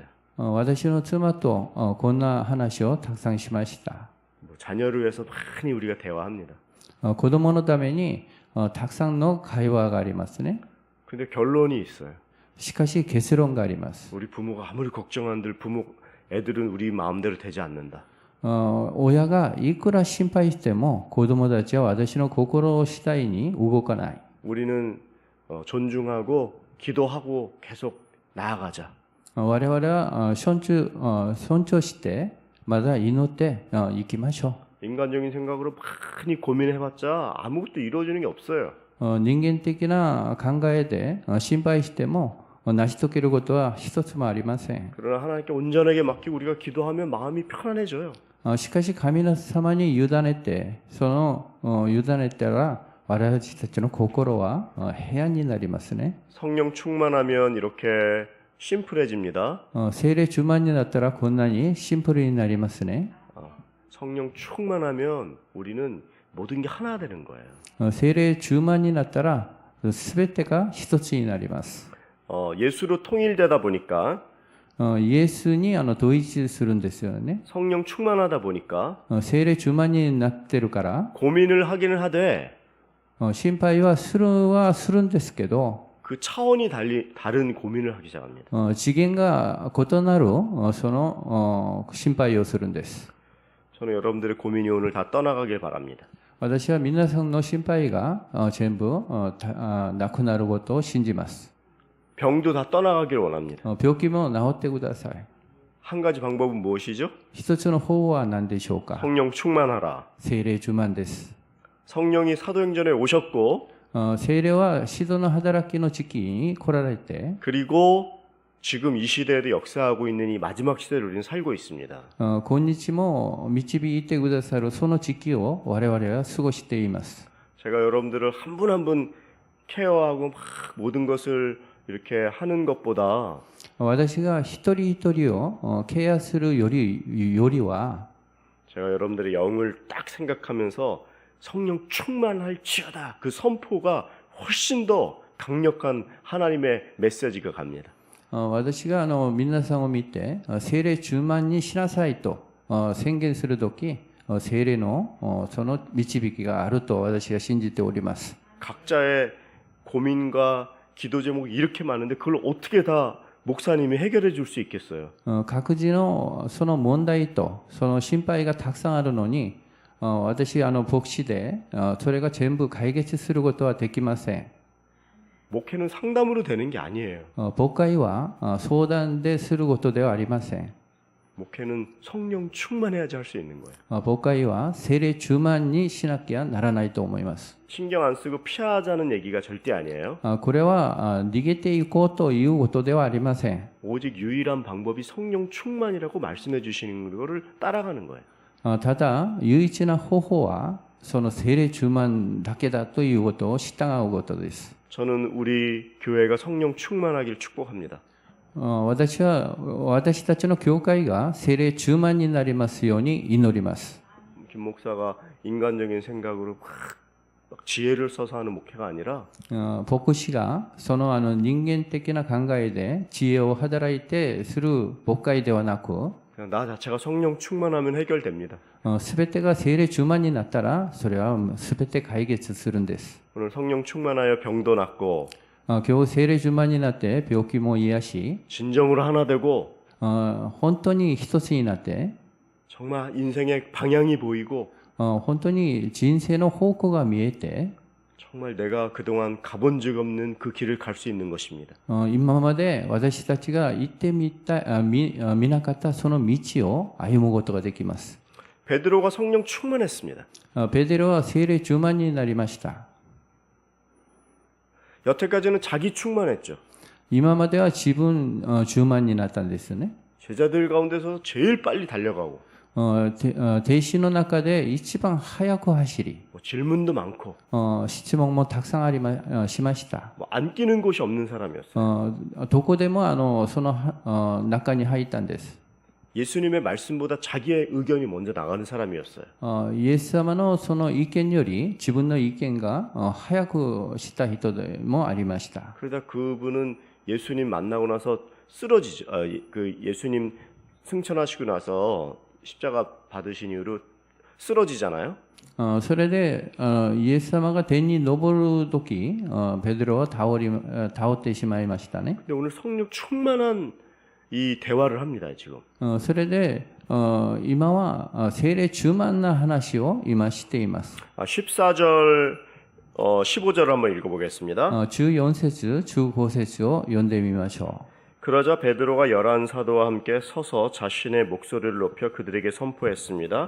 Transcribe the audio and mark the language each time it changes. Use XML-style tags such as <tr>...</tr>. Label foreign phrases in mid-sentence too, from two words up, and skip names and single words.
<ja>私の妻とこんな話をたくさんしました。</ja> <ko>자녀를 위해서 많이 우리가 대화합니다.</ko> <ja>子供のためにたくさんの会話がありますね。</ja> <ko>근데 결론이 있어요.</ko> <ja>しかし結論があります。</ja> <ko>우리 부모가 아무리 걱정한들 애들은 우리 마음대로 되지 않는다.</ko> <ja>親がいくら心配しても子供たちは私の心次第に動かない。</ja> <ko>우리는 존중하고 기도하고 계속 나아가자.</ko> <ja>我々は尊重してまだ祈っていきましょう。</ja> <ko>인간적인 생각으로 많이 고민해봤자 아무것도 이루어지는 게 없어요.</ko> <ja>人間的な考えで心配しても成し遂げることは一つもありません。</ja> <ko>그러나 하나님께 온전하게 맡기고 우리가 기도하면 마음이 편안해져요.</ko> <ja>しかし神様に委ねて委ねたら私たちの心は平安になりますね。</ja> <ko>성령 충만하면 이렇게 심플해집니다.</ko> <ja>聖霊充満になったらこんなにシンプルになりますね。</ja> <ko>성령 충만하면 우리는 모든 게 하나 되는 거예요.</ko> <ja>聖霊充満になったら全てが一つになります。</ja> <ko>예수로 통일되다 보니까</ko> <ja>イエスに同一するんですよね。</ja> <ko>성령 충만하다 보니까</ko> <ja>聖霊充満になってるから</ja> <ko>고민을 하기는 하되</ko> <ja>心配はするんですけど</ja> <ko>그 차원이 다른 고민을 하기 시작합니다.</ko> <ja>次元が異なるその心配をするんです。</ja> <ko>저는 여러분들의 고민이 오늘 다 떠나가길 바랍니다.</ko> <ja>私は皆さんの心配が全部なくなることを信じます。</ja> <ko>병도 다 떠나가길 원합니다.</ko> <ja>病気も治ってください。</ja> <ko>한 가지 방법은 무엇이죠?</ko> <ja>一つの方は何でしょうか。</ja> <ko>성령 충만하라.</ko> <ja>聖霊充満です。</ja> <ko>성령이 사도행전에 오셨고</ko> <ja>聖霊は使徒の働きの時期に来られて</ja> <ko>그리고 지금 이 시대에도 역사하고 있는 이 마지막 시대를 우리는 살고 있습니다.</ko> <ja>今日も導いてくださるその時期を我々は過ごしています。</ja> <ko>제가 여러분들을 한 분 한 분 케어하고 막 모든 것을 이렇게 하는 것보다</ko> <ja>私が一人一人をケアするよりは</ja> <ko>제가 여러분들의 영을 딱 생각하면서 성령 충만할지어다 그 선포가 훨씬 더 강력한 하나님의 메시지가 갑니다.</ko> <ja>私が皆さんを見て聖霊充満にしなさいと宣言するとき聖霊のその導きがあると私は信じております。</ja> <ko>각자의 고민과 기도 제목이 이렇게 많은데 그걸 어떻게 다 목사님이 해결해 줄 수 있겠어요?</ko> <ja>各自のその問題とその心配がたくさんあるのに、私牧師で、それが全部解決することはできません。</ja> <ko>목회는 상담으로 되는 게 아니에요.</ko> <ja>牧会は相談ですることではありません。</ja> <ko>목회는 성령 충만해야지 할 수 있는 거예요.</ko> <ja>牧会は聖霊充満にしなきゃならないと思います。</ja> <ko>신경 안 쓰고 피하자는 얘기가 절대 아니에요.</ko> <ja>これは逃げていこうということではありません。</ja> <ko>오직 유일한 방법이 성령 충만이라고 말씀해 주시는 거를 따라가는 거예요.</ko> <ja>ただ、唯一な方法はその聖霊充満だけだということを従うことです。</ja> <ko>저는 우리 교회가 성령 충만하길 축복합니다.</ko> <ja>私たちの教会が聖霊充満になりますように祈ります。</ja> <ko>김 목사가 인간적인 생각으로 막 지혜를 써서 하는 목회가 아니라</ko> <ja>牧師がその人間的な考えで知恵を働いてする牧会ではなく、</ja> <ko>그냥 나 자체가 성령 충만하면 해결됩니다.</ko> <ja>すべてが聖霊充満になったらそれはすべて解決するんです。</ja> <ko>오늘 성령 충만하여 병도 낫고</ko> <ja>今日聖霊充満になって病気も癒し、</ja> <ko>진정으로 하나 되고</ko> <ja>本当に一つになって、</ja> <ko>정말 인생의 방향이 보이고</ko> <ja>本当に人生の方向が見えて、</ja> <ko>정말 내가 그동안 가본 적 없는 그 길을 갈 수 있는 것입니다.</ko> <ja>今まで私たちが行ってみなかったその道を歩むことができます。</ja> <ko>베드로가 성령 충만했습니다.</ko> <ja>ペテロは聖霊充満になりました。</ja> <ko>여태까지는 자기 충만했죠.</ko> <ja>今までは自分充満になったんですよね。</ja> <ko>제자들 가운데서 제일 빨리 달려가고</ko> <ja>弟子の中で一番早く走り、</ja> <ko>뭐 질문도 많고</ko> <ja>質問もたくさんしました。</ja> <ko>뭐 안 끼는 곳이 없는 사람이었어요.</ko> <ja>どこでもその中に入ったんです。</ja> <ko>예수님의 말씀보다 자기의 의견이 먼저 나가는 사람이었어요.</ko> <ja>イエス様のその意見より自分の意見が早くした人でもありました。</ja> <ko>그러다 그분은 예수님 만나고 나서 쓰러지죠. 그 예수님 승천하시고 나서 십자가 받으신 이후로 쓰러지잖아요.</ko> <ja>それでイエス様が天に昇る時、ペテロは倒ってしまいましたね。</ja> <ko>근데 오늘 성령 충만한 이 대화를 합니다, 지금.</ko> <ja>それで今は聖霊充満な話を今しています。</ja> <ko>14절, 15절 한번 읽어보겠습니다.</ko> <ja>14 節、15節を読んでみましょう。</ja> <ko>그러자 베드로가 11 사도와 함께 서서 자신의 목소리를 높여 그들에게 선포했습니다.</ko>